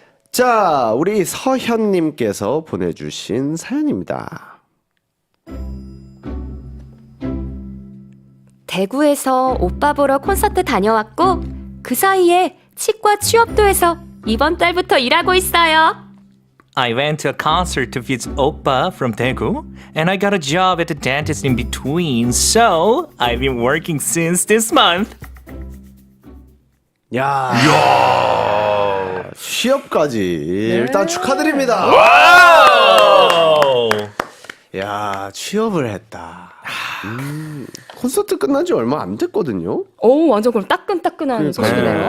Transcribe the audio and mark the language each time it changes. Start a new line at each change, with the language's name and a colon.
Korean: 자, 우리 서현님께서 보내주신 사연입니다. 대구에서 오빠 보러 콘서트 다녀왔고 그 사이에 치과 취업도 해서 이번 달부터 일하고 있어요.
English: I went to a concert to visit Oppa from Daegu, and I got a job at the dentist in between, so I've been working since this month.
Korean: 야, 취업까지 일단 축하드립니다. 와우! 야, 취업을 했다. 콘서트 끝난 지 얼마 안 됐거든요. 오, 완전 그럼 따끈따끈한 소식이네요.